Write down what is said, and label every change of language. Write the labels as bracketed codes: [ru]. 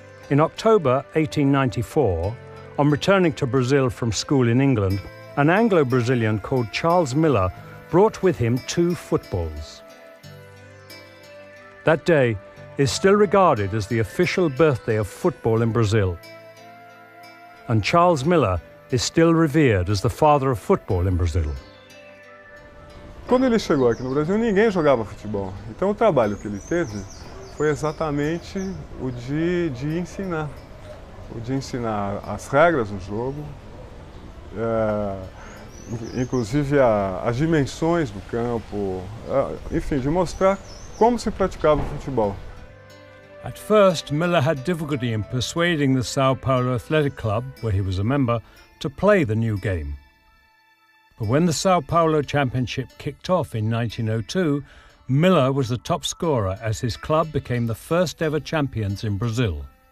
[en] In October 1894, on returning to Brazil from school in England, an Anglo-Brazilian called Charles Miller brought with him 2 footballs. That day is still regarded as the official birthday of football in Brazil. And Charles Miller is still revered as the father of football in Brazil. [pt] Quando ele chegou aqui no Brasil, ninguém jogava futebol. Então o trabalho que ele teve foi exatamente o de ensinar. O de ensinar as regras do jogo, inclusive as dimensões do campo, enfim, de mostrar como se praticava o futebol. [en] At first, Miller had difficulty in persuading the Sao Paulo Athletic Club, where he was a member, to play the new game. But when the Sao Paulo Championship kicked off in 1902, Miller was the top scorer as his club became the first ever champions in Brazil.